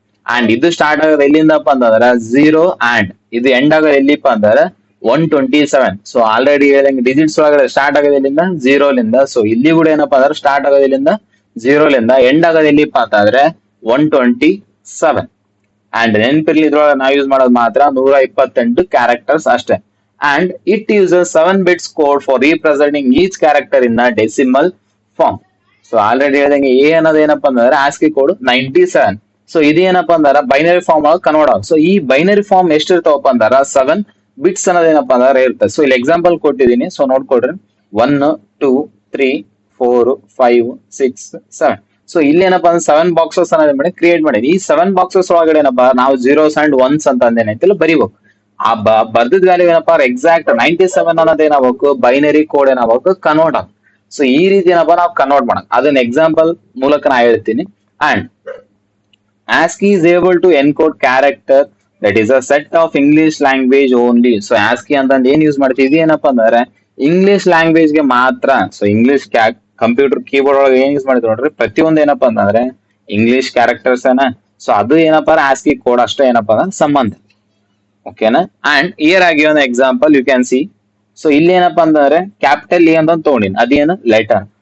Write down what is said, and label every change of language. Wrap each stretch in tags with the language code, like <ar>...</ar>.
<kn>And ಇದು start ಆಗೋದು ಎಲ್ಲಿಂದಪ್ಪ ಅಂತಂದ್ರೆ 0 ಅಂಡ್ ಇದು ಎಂಡ್ ಆಗೋದು ಎಲ್ಲಿಪ್ಪ ಅಂತಂದ್ರೆ 127. ಸೊ ಆಲ್ರೆಡಿ ಹೇಳಿದಂಗೆ ಡಿಜಿಟ್ಸ್ ಒಳಗಡೆ ಸ್ಟಾರ್ಟ್ ಆಗೋದು ಎಲ್ಲಿಂದ 0 ಲಿಂದ. ಸೊ ಇಲ್ಲಿ ಕೂಡ ಏನಪ್ಪಾ ಅಂದ್ರೆ ಸ್ಟಾರ್ಟ್ ಆಗೋದು ಎಲ್ಲಿಂದ 0 ಲಿಂದ, ಎಂಡ್ ಆಗೋದು ಎಲ್ಲಿಪ್ಪ ಅಂತಂದ್ರೆ 127. ಅಂಡ್ ನೆನಪಿರ್ಲಿ ಇದ್ರೊಳಗೆ ನಾವು ಯೂಸ್ ಮಾಡೋದು ಮಾತ್ರ 128 ಕ್ಯಾರೆಕ್ಟರ್ಸ್ ಅಷ್ಟೇ.</kn> <en>And it uses 7 bits code for representing each character in a decimal form.</en> <kn>So already ಹೇಳ್ದಂಗೆ ಎ ಅನ್ನೋದು ಏನಪ್ಪಾ ಅಂದ್ರೆ ಆಸ್ಕಿ ಕೋಡ್ 97. ಸೊ ಇದೇನಪ್ಪಾ ಅಂದ್ರೆ ಬೈನರಿ ಫಾರ್ಮ್ ಒಳಗೆ ಕನ್ವರ್ಟ್ ಆಗುತ್ತೆ. ಸೊ ಈ ಬೈನರಿ ಫಾರ್ಮ್ ಎಷ್ಟಿರ್ತಾವಪ್ಪ ಅಂದ್ರೆ 7 bits ಅನ್ನೋದು ಏನಪ್ಪಾ ಅಂದ್ರೆ ಇರುತ್ತೆ. ಸೊ ಇಲ್ಲಿ ಎಕ್ಸಾಂಪಲ್ ಕೊಟ್ಟಿದ್ದೀನಿ, ಸೊ ನೋಡ್ಕೊಡ್ರಿ. 1 2 3 4 5 6 7. ಸೊ ಇಲ್ಲಿ ಏನಪ್ಪಾ ಅಂದ್ರೆ 7 ಬಾಕ್ಸಸ್ ಅನ್ನೋದು ಮಾಡಿ ಕ್ರಿಯೇಟ್ ಮಾಡಿದ್ವಿ. ಈ 7 ಬಾಕ್ಸಸ್ ಒಳಗಡೆ ಏನಪ್ಪಾ ನಾವು ಜೀರೋಸ್ ಅಂಡ್ ಒನ್ಸ್ ಅಂತ ಅಂದೇನೈತಿಲ್ಲ ಬರಿಬೇಕು. ಆ ಬರ್ದಿದ್ ವ್ಯಾಲ್ಯೂ ಏನಪ್ಪಾ ಎಕ್ಸಾಕ್ಟ್ 97 ಅನ್ನೋದು ಏನಾಗಬೇಕು, ಬೈನರಿ ಕೋಡ್ ಏನಾಗಬೇಕು, ಕನ್ವರ್ಟ್ ಆಗ. ಸೊ ಈ ರೀತಿ ಏನಪ್ಪಾ ನಾವು ಕನ್ವರ್ಟ್ ಮಾಡಕ್ ಅದನ್ನ ಎಕ್ಸಾಂಪಲ್ ಮೂಲಕ ನಾ ಹೇಳ್ತೀನಿ.</kn> <en>And ASCII is able to encode character that is a set of English language only.</en> <kn>So ASCII ಅಂತಂದ್ ಏನ್ ಯೂಸ್ ಮಾಡ್ತೀವಿ, ಇದು ಏನಪ್ಪಾ ಅಂದ್ರೆ ಇಂಗ್ಲಿಷ್ ಲ್ಯಾಂಗ್ವೇಜ್ ಗೆ ಮಾತ್ರ. ಸೊ ಇಂಗ್ಲಿಷ್ ಕಂಪ್ಯೂಟರ್ ಕೀಬೋರ್ಡ್ ಒಳಗೆ ಏನ್ ಯೂಸ್ ಮಾಡಿದ್ರು ನೋಡ್ರಿ, ಪ್ರತಿಯೊಂದು ಏನಪ್ಪಾ ಅಂತಂದ್ರೆ ಇಂಗ್ಲಿಷ್ ಕ್ಯಾರೆಕ್ಟರ್ಸ್ ಏನ. ಸೊ ಅದು ಏನಪ್ಪಾ ASCII ಕೋಡ್ ಅಷ್ಟೇ ಏನಪ್ಪಾ ಅಂದ್ರೆ ಸಂಬಂಧ. ಓಕೆನಾ. ಅಂಡ್ ಇಯರ್ ಆಗಿ ಒಂದು example</kn> <en>You can see.</en> <kn>So ಇಲ್ಲಿ ಏನಪ್ಪಾ ಅಂತಂದ್ರೆ ಕ್ಯಾಪಿಟಲ್ ಎ ಅಂತ ತಗೊಂಡಿನಿ, ಅದೇನು ಲೆಟರ್.</kn>